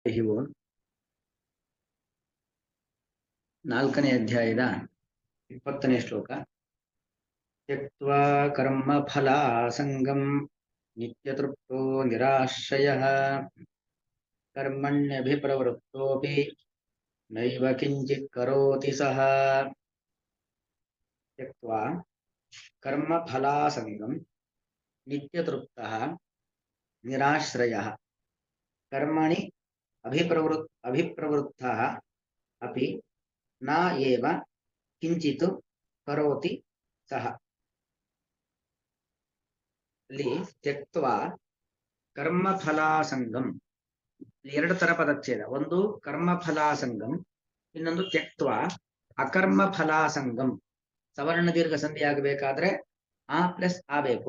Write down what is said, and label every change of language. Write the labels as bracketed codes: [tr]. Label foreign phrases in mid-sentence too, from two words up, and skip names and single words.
[kn] ಓಂ. 4ನೇ ಅಧ್ಯಾಯದ 20ನೇ ಶ್ಲೋಕ. [sa] ತ್ಯಕ್ತ್ವಾ ಕರ್ಮ ಫಲ ಸಂಗಂ ನಿತ್ಯತೃಪ್ತೋ ನಿರಾಶ್ರಯಃ ಕರ್ಮಣ್ಯಭಿಪ್ರವೃತ್ತೋಪಿ ನೈವ ಕಿಂಚಿತ್ ಕರೋತಿ ಸಹ. ತ್ಯಕ್ತ್ವಾ ಕರ್ಮ ಫಲ ಸಂಗಂ ನಿತ್ಯತೃಪ್ತಃ ನಿರಾಶ್ರಯಃ ಕರ್ಮಣಿ ಅಭಿಪ್ರವೃತ್ತಃ ಅಪಿ ನ ಏವ ಕಿಂಚಿತ್ ಕರೋತಿ ಸಹ. [kn] ಅಲ್ಲಿ [sa] ತ್ಯಕ್ತ್ವಾ ಕರ್ಮಫಲಾಸಂಗಂ, [kn] ಎರಡು ತರ ಪದಚ್ಛೇದ. ಒಂದು ಕರ್ಮಫಲಾಸಂಗಂ, ಇನ್ನೊಂದು [sa] ತ್ಯಕ್ತ್ವಾ ಅಕರ್ಮಫಲಾಸಂಗಂ. [kn] ಸವರ್ಣ ದೀರ್ಘ ಸಂಧಿ ಆಗಬೇಕಾದ್ರೆ ಆ ಪ್ಲಸ್ ಆ ಬೇಕು.